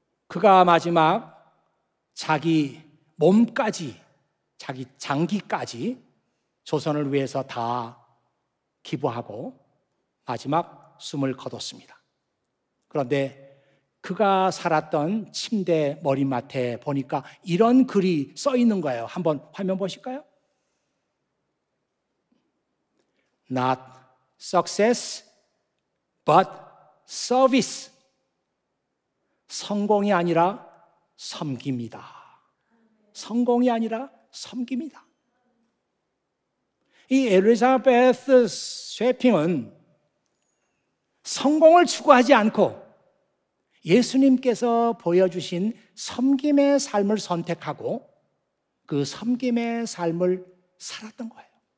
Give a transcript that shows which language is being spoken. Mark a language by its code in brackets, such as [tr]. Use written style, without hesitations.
[ko] 그가 마지막 자기 몸까지, 자기 장기까지 조선을 위해서 다 기부하고 마지막 숨을 거뒀습니다. 그런데 그가 살았던 침대 머리맡에 보니까 이런 글이 써 있는 거예요. 한번 화면 보실까요? [en] Not success, but service. [ko] 성공이 아니라 섬깁니다. 성공이 아니라 섬깁니다. 이 엘리자베스 쇠핑은 성공을 추구하지 않고 예수님께서 보여주신 섬김의 삶을 선택하고 그 섬김의 삶을 살았던 거예요.